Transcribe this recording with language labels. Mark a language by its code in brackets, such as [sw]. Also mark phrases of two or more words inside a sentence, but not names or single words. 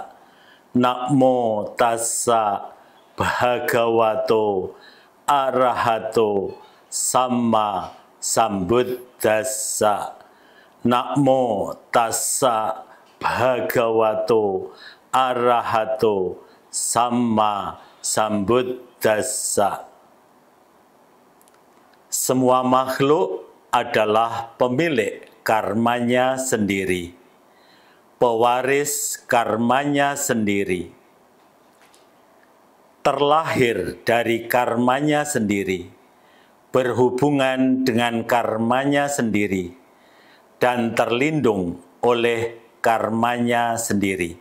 [pi] Namo tassa bhagavato arahato samma sambuddhassa. Namo tassa bhagavato arahato samma sambuddhassa. [id] Semua makhluk adalah pemilik karmanya sendiri, pewaris karmanya sendiri, terlahir dari karmanya sendiri, berhubungan dengan karmanya sendiri, dan terlindung oleh karmanya sendiri.